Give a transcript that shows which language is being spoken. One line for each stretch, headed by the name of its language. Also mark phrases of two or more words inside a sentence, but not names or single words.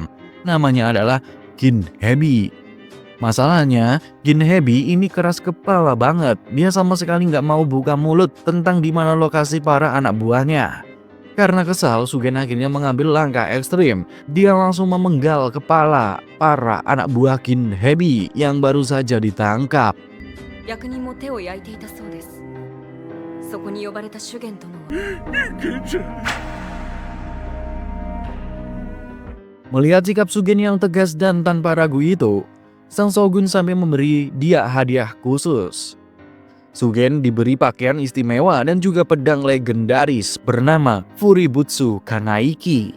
Indonesian: Namanya adalah Ginhebi. Masalahnya, Ginhebi ini keras kepala banget. Dia sama sekali nggak mau buka mulut tentang di mana lokasi para anak buahnya. Karena kesal, Sugen akhirnya mengambil langkah ekstrim. Dia langsung memenggal kepala para anak buah Ginhebi yang baru saja ditangkap.
Japanese: 役人も手を焼いていたそうです。そこに呼ばれた主元殿は
Indonesian: Melihat sikap Sugen yang tegas dan tanpa ragu itu, sang shogun sampai memberi dia hadiah khusus. Sugen diberi pakaian istimewa dan juga pedang legendaris bernama Fuributsu Kanaiki.